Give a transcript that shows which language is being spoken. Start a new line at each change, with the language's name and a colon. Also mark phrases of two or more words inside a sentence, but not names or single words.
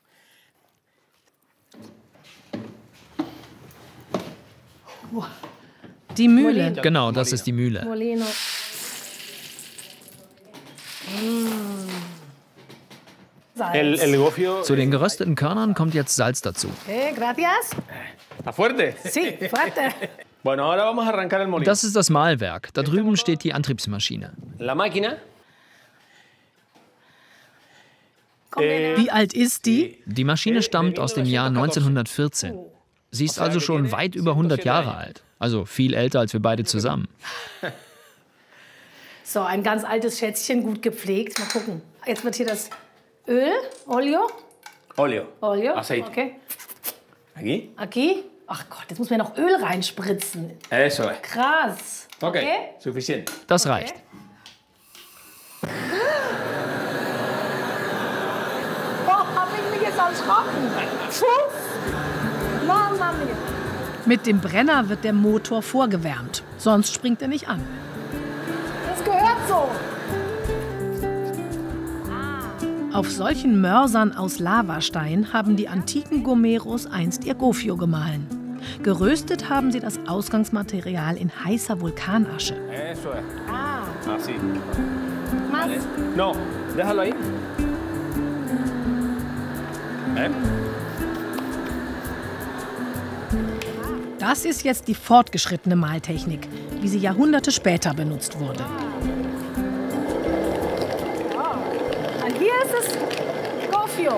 German: Die Mühle. Genau, das ist die Mühle.
Spanish: Molino. Salz.
German: Zu den gerösteten Körnern kommt jetzt Salz dazu.
Spanish: Okay, gracias. Fuerte. Sí, fuerte. Bueno, ahora vamos a arrancar el molino.
German: Das ist das Mahlwerk. Da drüben steht die Antriebsmaschine.
Spanish: La máquina.
German: Wie alt ist die? Die Maschine stammt aus dem Jahr 1914. Sie ist also schon weit über 100 Jahre alt. Also viel älter als wir beide zusammen. So, ein ganz altes Schätzchen, gut gepflegt. Mal gucken. Jetzt wird hier das Öl,
Italian: Olio. Olio,
Spanish: Aceite. okay. Aquí. Aquí.
German: Ach Gott, jetzt muss man noch Öl reinspritzen.
Spanish: Eso es.
German: Krass.
Spanish: Okay, suficiente.
German: Das reicht. erschrocken. Pfuff.
Italian: Mama mia.
German: Mit dem Brenner wird der Motor vorgewärmt, sonst springt er nicht an. Das gehört so. Auf solchen Mörsern aus Lavastein haben die antiken Gomeros einst ihr Gofio gemahlen. Geröstet haben sie das Ausgangsmaterial in heißer Vulkanasche.
Spanish: Así. Vale. No, déjalo ahí.
German: Das ist jetzt die fortgeschrittene Mahltechnik, wie sie Jahrhunderte später benutzt wurde. Und hier ist es Gofio.